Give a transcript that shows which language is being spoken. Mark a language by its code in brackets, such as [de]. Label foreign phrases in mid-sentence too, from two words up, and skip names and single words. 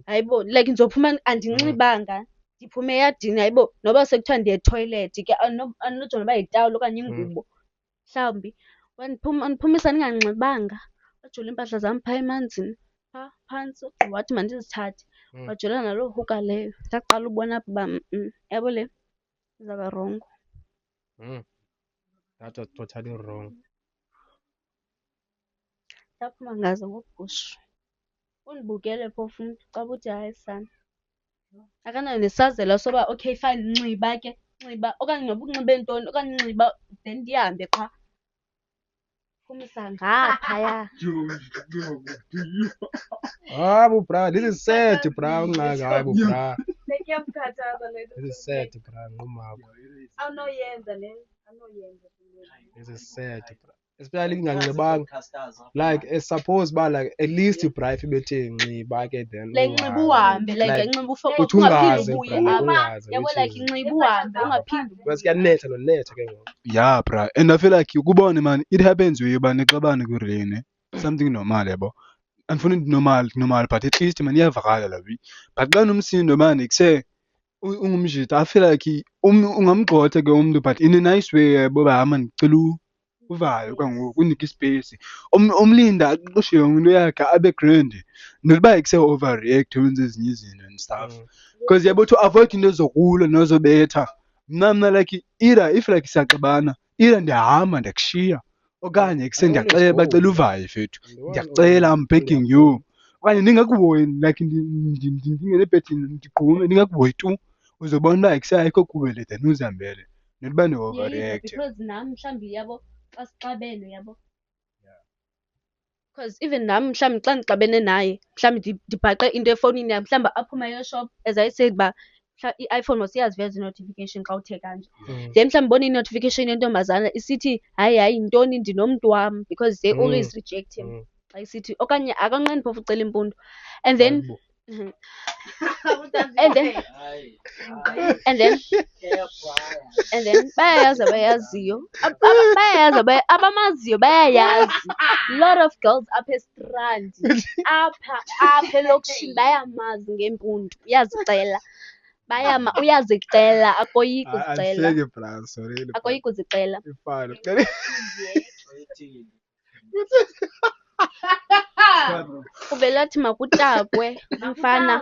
[xh] Hayibo like ndizophuma andinxibanga ndiphume eyadini hayibo noba sekuthiwa ndiya ethoyilethi ke andinojonga uba yitawuli okanye ingubo mhlawumbi. Wandiphumisa ndinganxibanga. Wajula iimpahla zam phaa emanzini phaa phantsi ogqiba wathi mandizithathe. Wajula naloo huka leyo. Ndaqala ubona apha uba yabo le izawuba rongo. [en] That was totally wrong. [xh] Ndaphuma ngaze ngobhushu. Undibukele phofu umntu caba uthi hayi sana akanayo nesazela soba [en] okay fine [xh] nxiba ke nxiba okanye noba unxibe ntoni okanye nxiba then ndihambe qha phumisa ngaphaya. Hayi bra, [en] this is sad bra, [xh] ungxaki hayi [en] bra. [xh] Bekuyamkhathaza le nto. [en] This is sad bra, nqumapho. [xh] Awunoyenza le awunoyenza. [en] This is sad bra. [xh] Especially kunganxibanga. [en] Like suppose ba like at least bra if [xh] ibethe nxiba ke [en] then. [xh] Like nxiba uhambe, like nxiba uthi ungaphinde ungaze ubuye bra, apha. ungaze, Yabo [en] which like is- [xh] nxiba uhambe ungaphinde ubuye. Because kuyanetha nonetha ke ngoku. [en] Yeah, bra. And I feel like ukubone man, it happens where [xh] uba nixabane kwirelene. [en] Something normal [xh] yabo. Andifuni [en] normal but at least man [xh] iyavakala la vi. But xa nomsindo man ikuse ungumjita [en] I feel like [xh] ungamgxotha ke umntu [en] but in a nice way [xh] yabo ba man cela uvale kwangoku unike ispace. Umlinda aqoshe umuntu yakhe abe grand. Nokuba ikuse overreact wenze ezinye izinto and stuff. Because yabo [en] to avoid [xh] into zokulwa nozobetha. Mna like either if like siyaxabana either ndiyahamba ndiyakushiya okanye kuse ndiyaxela bacela uvaye fethu ndiyakucela [en] I'm begging you [xh] okanye ndingakuhoyi like ndingene ebhedini ndigqume ndingakuhoyi tu uzobona uba kuse ayikho kuwe then uzihambele nokuba [en] Yeah, [xh] ndi-overreact. because nam mhlawumbi yabo xa sixabene yabo. Because even nam mhlawumbi xa ndixabene naye mhlawumbi ndibhaqe into efowunini yam mhlawumbi aphuma eshop [en] as I said [xh] uba i-iPhone wasiyaziveza i-notification xa uthe kanje. Then mhlawumbi ubona i-notification yentombazana isithi hayi yintoni ndinomntu wam [en] because they always reject him. [xh] Xa isithi okanye akanqeni phofu ucela impundu. [en] And then and then [xh] bayayazi abayaziyo. Bayayazi abamaziyo bayayazi. [en] Lot of girls [xh] apha estrandi apha elokishini bayamazi ngempundu. Uyazicela. Uyazicela akoyiki uzicela. Ahleke bra, sorry. Akoyiki uzicela. Ifana. Uvele athi makutakwe mfana.